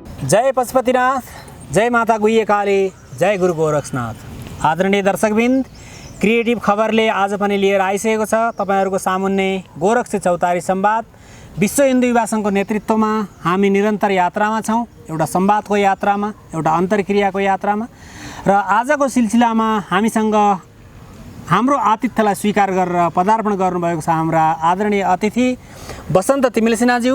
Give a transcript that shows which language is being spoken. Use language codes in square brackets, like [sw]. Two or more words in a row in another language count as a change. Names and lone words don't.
[ne] जय पशुपतिनाथ, जय माता गुह्य काली, जय गुरु गोरक्षनाथ। आदरणीय दर्शकबिन्द, क्रिएटिभ खबरले आज पनि लिएर आइसकेको छ तपाईहरुको सामुन्ने गोरक्ष चौतारी संवाद। विश्व हिन्दू युवा संघको नेतृत्वमा हामी निरन्तर यात्रामा छौं, एउटा संवादको यात्रामा, एउटा अन्तर्क्रियाको यात्रामा। र आजको सिलसिलामा हामीसँग हाम्रो आतिथ्यलाई स्वीकार गरेर पदार्पण गर्नुभएको छ हाम्रा आदरणीय अतिथि बसन्त तिमिल सिन्हाज्यू।